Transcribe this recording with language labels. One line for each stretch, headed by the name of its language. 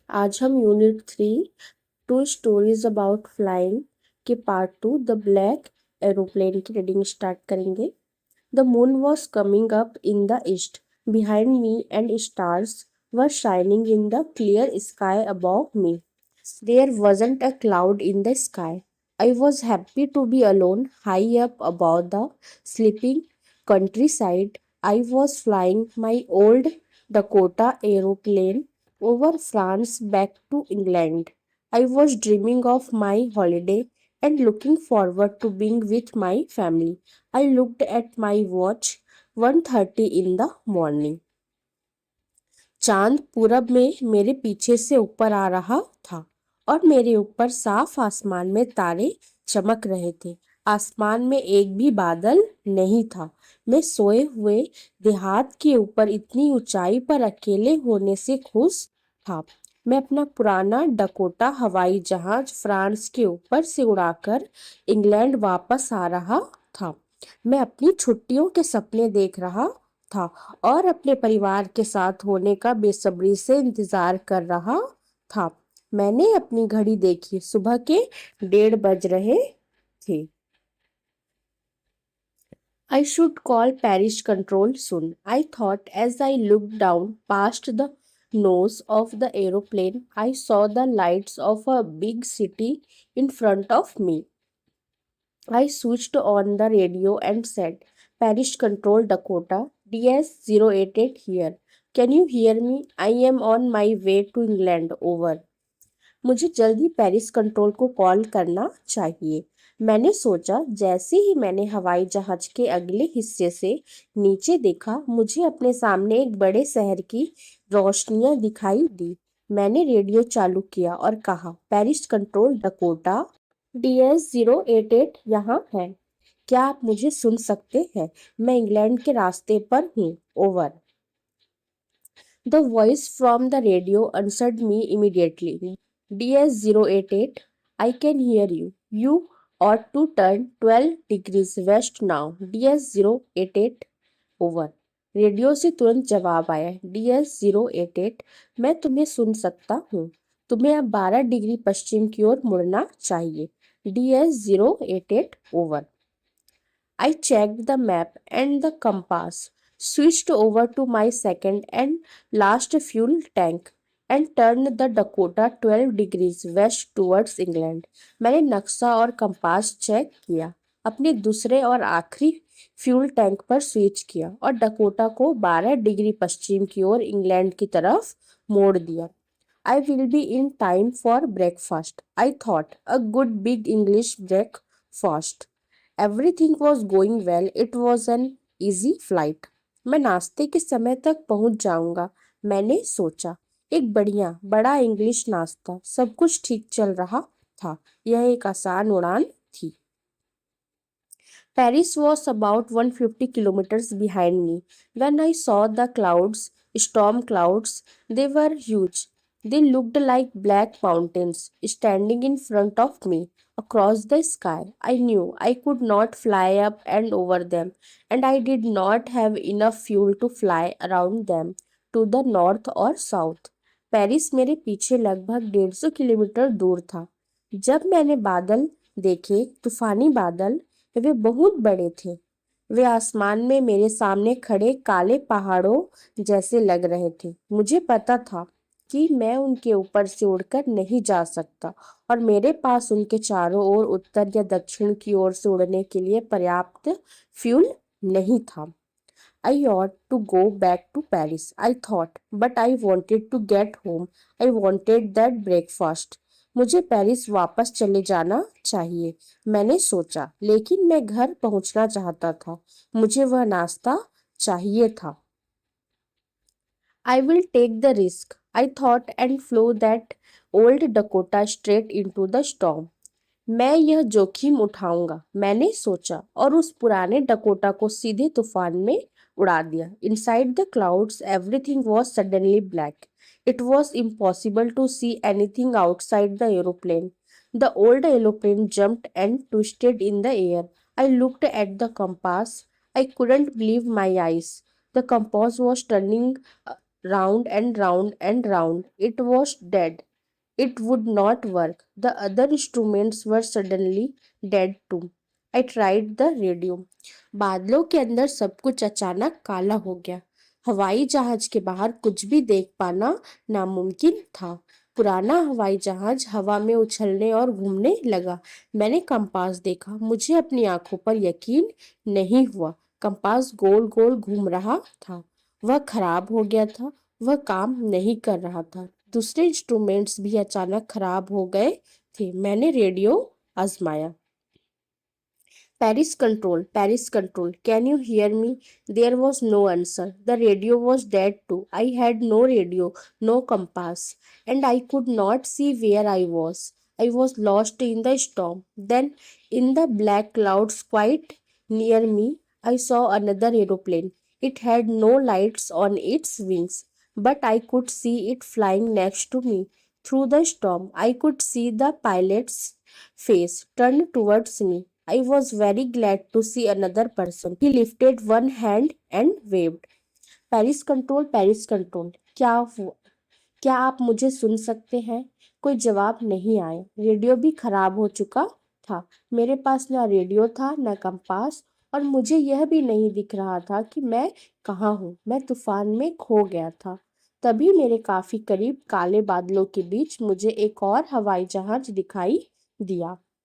Hindi: आज हम unit 3 to stories about flying के पार्ट 2 द ब्लैक एरोप्लेन की रीडिंग स्टार्ट करेंगे।
English: The moon was coming up in the east behind me and stars were shining in the clear sky above me. There wasn't a cloud in the sky. I was happy to be alone high up above the sleeping countryside. I was flying my old Dakota aeroplane over France back to England. I was dreaming of my holiday and looking forward to being with my family. I looked at my watch 1:30 in the morning.
Hindi: चांद पूरब में मेरे पीछे से ऊपर आ रहा था और मेरे ऊपर साफ आसमान में तारे चमक रहे थे। आसमान में एक भी बादल नहीं था। मैं सोए हुए देहात के ऊपर इतनी ऊंचाई पर अकेले होने से खुश था। मैं अपना पुराना डकोटा हवाई जहाज फ्रांस के ऊपर से उड़ाकर इंग्लैंड वापस आ रहा था। मैं अपनी छुट्टियों के सपने देख रहा था और अपने परिवार के साथ होने का बेसब्री से इंतजार कर रहा था। मैंने अपनी घड़ी देखी, सुबह के 1:30 बज रहे थे।
English: I should call Parish Control soon, I thought as I looked down past the nose of the aeroplane. I saw the lights of a big city in front of me. I switched on the radio and said, Parish Control Dakota, DS-088 here. Can you hear me? I am on my way to England. Over.
Hindi: मुझे जल्दी Paris control को call करना चाहिए। मैंने सोचा। जैसे ही मैंने हवाई जहाज के अगले हिस्से से नीचे देखा, मुझे अपने सामने एक बड़े शहर की रोशनियां दिखाई दी। मैंने रेडियो चालू किया और कहा, पेरिस कंट्रोल डकोटा, DS-088 यहाँ है। क्या आप मुझे सुन सकते हैं? मैं इंग्लैंड के रास्ते पर हूँ। Over.
English: The voice from the radio answered me immediately. DS-088, I can hear you. You ought to turn 12 degrees west now. DS-088, over.
Hindi: Radio से तुरंत जवाब आया, DS-088, मैं तुम्हें सुन सकता हूँ। तुम्हें अब 12 डिग्री पश्चिम की ओर मुड़ना चाहिए।
English: DS-088, over. I checked the map and the compass, switched over to my second and last fuel tank, and turned the Dakota 12 degrees west towards England.
Hindi: मैंने नक्शा और कंपास चेक किया, अपने दूसरे और आखिरी फ्यूल टैंक पर स्विच किया और डकोटा को 12 डिग्री पश्चिम की ओर इंग्लैंड की तरफ मोड़ दिया।
English: I will be in time for breakfast, I thought, a good big English breakfast. Everything was going well. It was an easy flight.
Hindi: मैं नाश्ते के समय तक पहुंच जाऊंगा, मैंने सोचा। एक बड़ा इंग्लिश नाश्ता, सब कुछ ठीक चल रहा था। यह एक आसान उड़ान थी।
English: Paris was about 150 kilometers behind me. When I saw the clouds, storm clouds, they were huge. They looked like black mountains standing in front of me across the sky. I knew I could not fly up and over them, and I did not have enough fuel to fly around them to the north or south.
Hindi: Paris मेरे पीछे लगभग 150 kilometre दूर था। जब मैंने बादल देखे, तूफानी बादल, वे बहुत बड़े थे। वे आसमान में मेरे सामने खड़े काले पहाड़ों जैसे लग रहे थे। मुझे पता था कि मैं उनके ऊपर से उड़कर नहीं जा सकता और मेरे पास उनके चारों ओर उत्तर या दक्षिण की ओर से उड़ने के लिए पर्याप्त फ्यूल नहीं था।
English: I ought to go back to Paris, I thought, but I wanted to get home. I wanted that breakfast.
Hindi: मुझे पेरिस वापस चले जाना चाहिए, मैंने सोचा, लेकिन मैं घर पहुंचना चाहता था। मुझे वह नाश्ता चाहिए था।
English: I will take the risk, I thought, and flew that old Dakota straight into the storm.
Hindi: मैं यह जोखिम उठाऊंगा, मैंने सोचा, और उस पुराने डकोटा को सीधे तूफान में उड़ा दिया।
English: Inside the clouds, everything was suddenly black. It was impossible to see anything outside the aeroplane. The old aeroplane jumped and twisted in the air. I looked at the compass. I couldn't believe my eyes. The compass was turning round and round and round. It was dead. It would not work. The other instruments were suddenly dead too. I tried the radio.
Hindi: बादलों के अंदर सब कुछ अचानक काला हो गया। हवाई जहाज के बाहर कुछ भी देख पाना नामुमकिन था। पुराना हवाई जहाज हवा में उछलने और घूमने लगा। मैंने कंपास देखा। मुझे अपनी आंखों पर यकीन नहीं हुआ। कंपास गोल गोल घूम रहा था। वह खराब हो गया था। वह काम नहीं कर रहा था। दूसरे इंस्ट्रूमेंट्स भी अचानक खराब हो गए थे। मैंने रेडियो आजमाया।
English: Paris control, can you hear me? There was no answer. The radio was dead too. I had no radio, no compass, and I could not see where I was. I was lost in the storm. Then, in the black clouds quite near me, I saw another aeroplane. It had no lights on its wings, but I could see it flying next to me. Through the storm, I could see the pilot's face turned towards me. I was very glad to see another person. He lifted one hand and waved.
Hindi: Paris control. क्या हुआ? क्या आप मुझे सुन सकते हैं? कोई जवाब नहीं आया। रेडियो भी खराब हो चुका था। मेरे पास ना रेडियो था ना कंपास, और मुझे यह भी नहीं दिख रहा था कि मैं कहाँ हूँ। मैं तूफान में खो गया था। तभी मेरे काफी करीब काले बादलों के बीच मुझे एक और हवाई जहाज दिखाई दिया।